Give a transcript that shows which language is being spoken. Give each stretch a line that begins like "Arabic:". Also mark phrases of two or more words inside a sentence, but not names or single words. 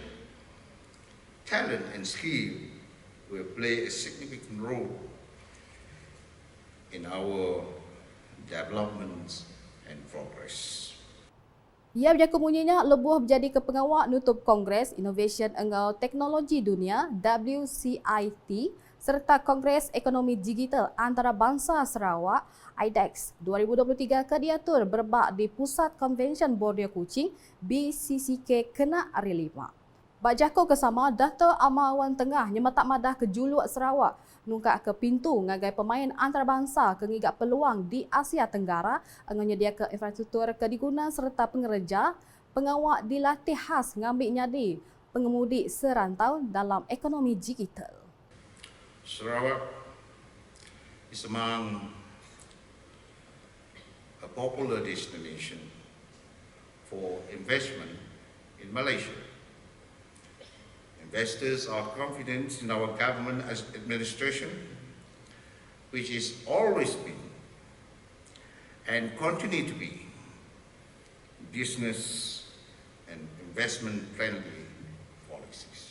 English: Talent and skill will play a significant role in our development and progress.
Iban: Ia berjaga bunyinya lebuh menjadi kepengawak nutup Kongres Innovation Engau Teknologi Dunia WCIT serta Kongres Ekonomi Digital Antarabangsa Sarawak IDEX 2023 ke diatur berbak di Pusat Convention Border Kuching BCCK kena hari 5. Bak jako kesama Dato' Amar Wan Tengah nyemetak madah ke juluk Sarawak nungkak ke pintu ngagai pemain antarabangsa ke ngigak peluang di Asia Tenggara menyediakan ke infrastruktur ke diguna serta pengereja pengawak dilatih khas ngambil nyadi pengemudi serantau dalam ekonomi digital.
English: Sarawak is among a popular destination for investment in Malaysia. Investors are confident in our government as administration, which is always been and continue to be business and investment friendly policies.